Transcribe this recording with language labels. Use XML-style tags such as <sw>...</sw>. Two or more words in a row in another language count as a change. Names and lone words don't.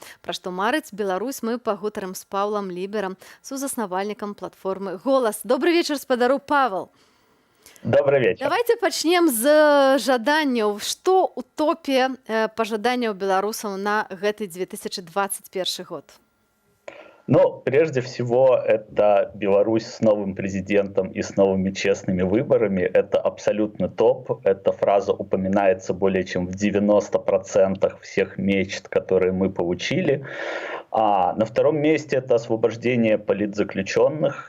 <be>Пра што марыць Беларусь, мы пагутарым з Паўлам Ліберам, сузаснавальнікам платформы «Голас». Добрый вечар, спадару Павел.</be> <ru>Добрый вечер.</ru> <be>Давайте пачнем з жаданняў. Што ў топе пажаданняў беларусаў на гэты 2021 год? Ну,</be> <ru>прежде всего, это Беларусь с новым президентом и с новыми честными выборами. Это абсолютно топ. Эта фраза упоминается более чем в 90% всех мечт, которые мы получили. А на втором месте это освобождение политзаключенных.</ru>